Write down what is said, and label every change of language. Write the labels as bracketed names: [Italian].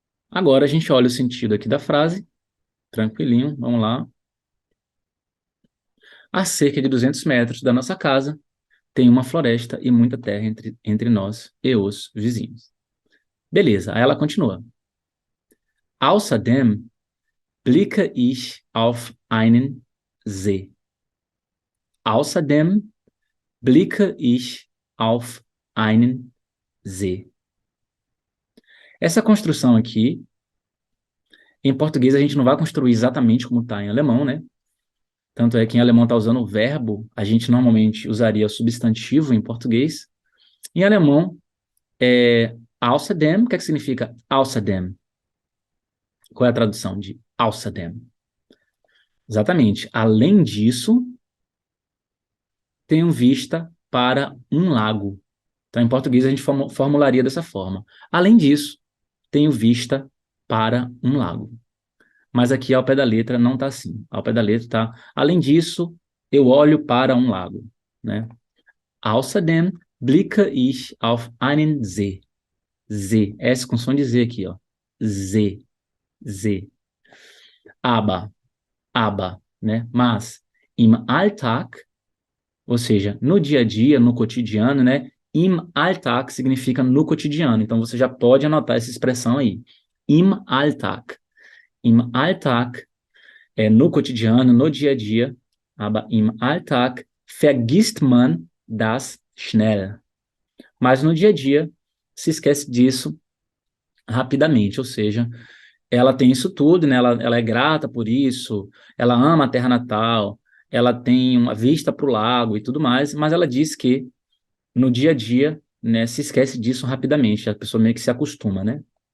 [Portuguese] Agora a gente olha o sentido aqui da frase, tranquilinho, vamos lá. A cerca de 200 metros da nossa casa tem uma floresta e muita terra entre nós e os vizinhos. Beleza, aí ela continua. [German] Außerdem blicke ich auf einen See. Außerdem blicke ich auf einen Z. [Portuguese] Essa construção aqui, em português a gente não vai construir exatamente como está em alemão, né? Tanto é que em alemão está usando o verbo, a gente normalmente usaria substantivo em português. Em alemão, außerdem, o que é que significa außerdem? Qual é a tradução de außerdem? Exatamente. Além disso, tenho vista para um lago. Então, em português, a gente formularia dessa forma. Além disso, tenho vista para um lago. Mas aqui, ao pé da letra, não está assim. Ao pé da letra está, além disso, eu olho para um lago. Né? [German] Außerdem blicke ich auf einen See. [Portuguese] Z, S com som de Z aqui, ó. Z, Z. Aber, né? Mas, im Alltag, ou seja, no dia a dia, no cotidiano, né? Im Alltag significa no cotidiano. Então, você já pode anotar essa expressão aí. Im Alltag. Im Alltag é no cotidiano, no dia a dia. [German] Aber im Alltag vergisst man das schnell. [Portuguese] Mas no dia a dia, se esquece disso rapidamente. Ou seja, ela tem isso tudo, né? Ela é grata por isso, ela ama a terra natal, ela tem uma vista para o lago e tudo mais, mas ela diz que no dia a dia, né, se esquece disso rapidamente, a pessoa meio que se acostuma, né?